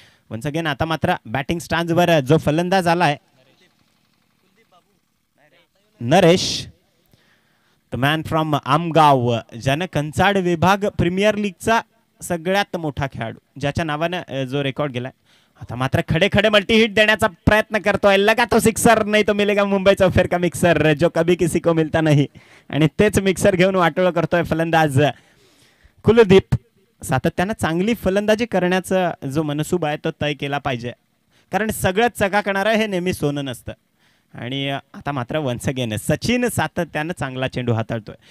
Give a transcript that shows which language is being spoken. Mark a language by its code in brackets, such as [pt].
[en] once again [mr] आता मात्र batting स्टँड्सवर जो फलंदाज आलाय Naresh, [en] the man from Amgaon, [mr] ज्यानं कंचाड विभाग प्रीमियर लीगचा सगळ्यात मोठा खेळाडू ज्याच्या नावानं जो रेकॉर्ड गेलाय. आता मात्र खडे खडे मल्टी हिट देण्याचा प्रयत्न करतोय. [hi] लगा तो सिक्सर, [mr] नाही [hi] तो मिलेगा [mr] मुंबईचा [hi] फिर का मिक्सर जो कभी किसी को मिलता नहीं. [mr] आणि तेच मिक्सर घेऊन वाटोळ करतोय फलंदाज कुलदीप. सातत्यानं चांगली फलंदाजी करण्याचा जो मनसूबा आहे तो तय केला पाहिजे. कारण सगळंच चकाकणारं हे नेहमी सोनं नसतं. आणि आता मात्र [en] once again [mr] सचिन सातत्यानं चांगला चेंडू हाताळतोय.